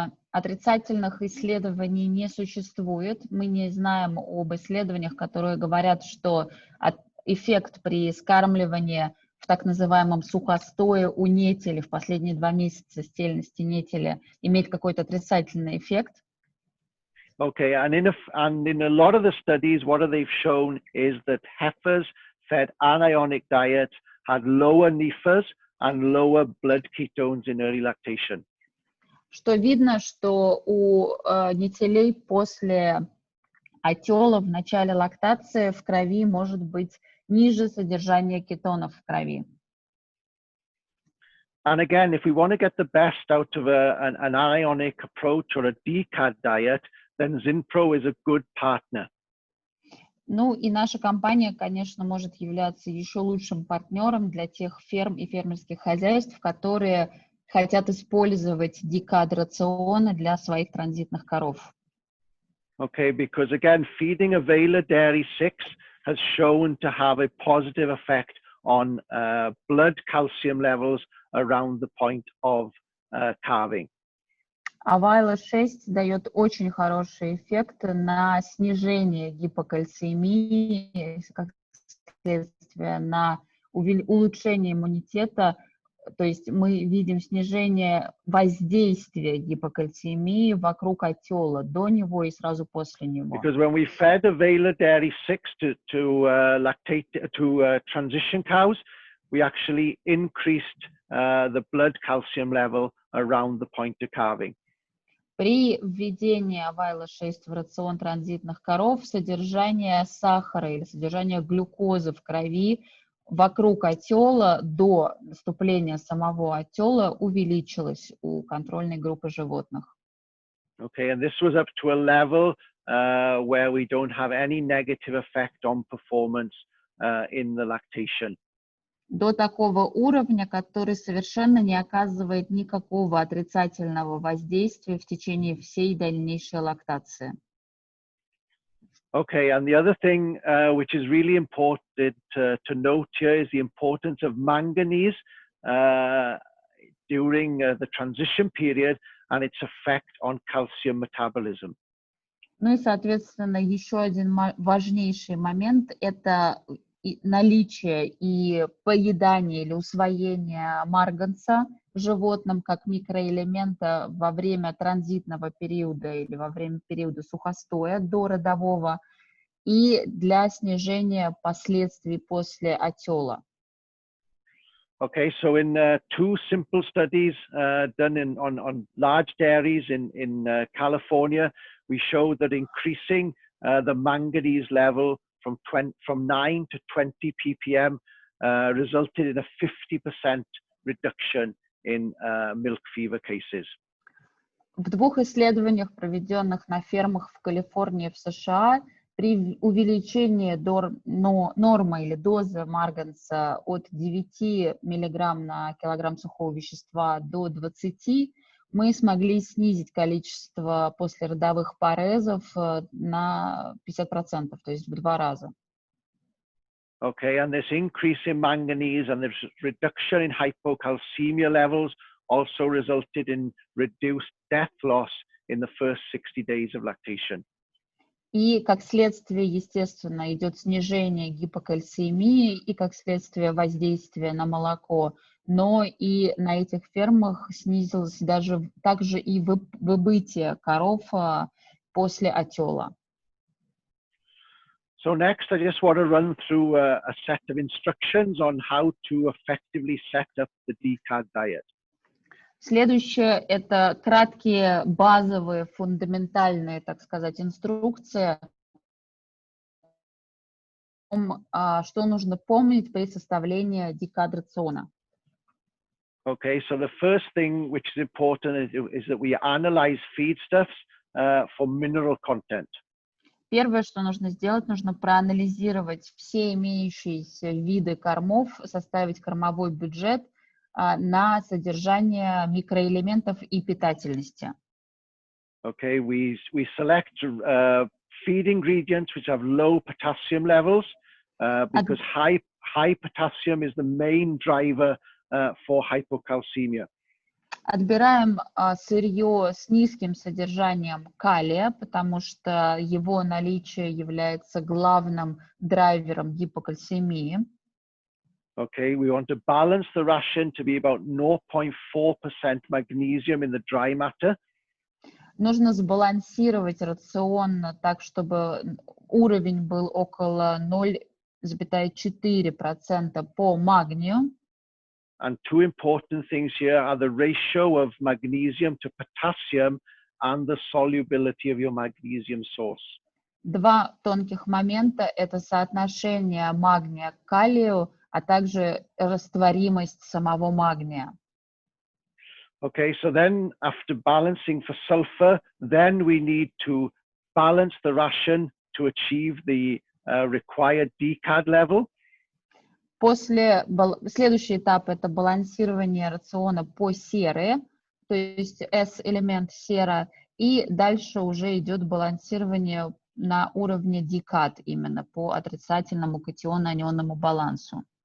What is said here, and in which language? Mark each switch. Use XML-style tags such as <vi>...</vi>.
<ru>Отрицательных исследований не существует. Мы не знаем об исследованиях, которые говорят, что эффект при скармливании в так называемом сухостое у нетели в последние 2 месяца стельности нетели имеет какой-то отрицательный эффект.</ru> <en>Okay, and in a lot of the studies, what they've shown is that heifers fed anionic diet had lower NEFAs and lower blood ketones in early lactation.</en> <ru>Что видно, что у нетелей после отела в начале лактации в крови может быть ниже содержание кетонов в крови.</ru> <en>And again, if we want to get the best out of an anionic approach or a DCAD diet, then Zinpro is a good partner.</en> <ru>Ну и наша компания, конечно, может являться еще лучшим партнером для тех ферм и фермерских хозяйств, которые хотят использовать DCAD-рационы для своих транзитных коров.</ru> <en>Okay, because again, feeding a Vela Dairy 6 has shown to have a positive effect on blood calcium levels around the point of calving.</en> <ru>Авайла-6 дает очень хороший эффект на снижение гипокальцемии, как следствие на улучшение иммунитета. То есть мы видим снижение воздействия гипокальцемии вокруг отела до него и сразу после него.</ru> <en>Because when we fed Avayla Dairy 6 to transition cows, we actually increased the blood calcium level around the point of calving.</en> <ru>При введении Авайла-6 в рацион транзитных коров содержание сахара или содержание глюкозы в крови вокруг отела до наступления самого отела увеличилось у контрольной группы животных.</ru> <en>Okay, and this was up to a level where we don't have any negative effect on performance in the lactation.</en> <ru>До такого уровня, который совершенно не оказывает никакого отрицательного воздействия в течение всей дальнейшей лактации.</ru> <en>Okay, and the other thing which is really important to note here is the importance of manganese during the transition period and its effect on calcium metabolism.</en> <ru>Ну и, соответственно, еще один важнейший момент – это наличие и поедание или усвоение марганца животным как микроэлемента во время транзитного периода или во время периода сухостоя до родового и для снижения последствий после отела.</ru> <en>Okay, so in two simple studies done on large dairies in California, we showed that increasing the manganese level from 9 to 20 ppm resulted in a 50% reduction in milk fever cases.</en> <ru>В двух исследованиях, проведенных на фермах в Калифорнии и в США, при увеличении нормы или дозы марганца от 9 мг на килограмм сухого вещества до 20, мы смогли снизить количество послеродовых парезов на 50%, то есть в 2 раза.</ru> <en>Okay, and this increase in manganese and this reduction in hypocalcemia levels also resulted in reduced death loss in the first 60 days of lactation.</en> <ru>И как следствие, естественно, идет снижение гипокальцемии и как следствие воздействия на молоко, но и на этих фермах снизилось даже также и выбытие коров после отела.</ru> <en>So next, I just want to run through a set of instructions on how to effectively set up the DCAD diet.</en> <ru>Следующее – это краткие, базовые, фундаментальные, так сказать, инструкции, что нужно помнить при составлении DCAD рациона.</ru> <en>Okay, so the first thing which is important is that we analyze feedstuffs for mineral content.</en> <ru>Первое, что нужно сделать, нужно проанализировать все имеющиеся виды кормов, составить кормовой бюджет на содержание микроэлементов и питательности.</ru> <en>Okay, we select feed ingredients which have low potassium levels because high potassium is the main driver for hypocalcemia.</en> <ru>Отбираем сырье с низким содержанием калия, потому что его наличие является главным драйвером гипокальцемии.</ru> <en>Okay, we want to balance the ration to be about 0.4% magnesium in the dry matter.</en> <ru>Нужно сбалансировать рацион так, чтобы уровень был около 0,4% по магнию.</ru> <en>And two important things here are the ratio of magnesium to potassium and the solubility of your magnesium source.</en> <ru>Два тонких момента – это соотношение магния к калию, а также растворимость самого магния.</ru> <en>Okay, so then after balancing for sulfur, then we need to balance the ration to achieve the required DCAD level.</en> <ru>Следующий этап – это балансирование рациона по сере, то есть S-элемент сера, и дальше уже идет балансирование на уровне DCAD, именно по отрицательному катионно-анионному балансу.</ru>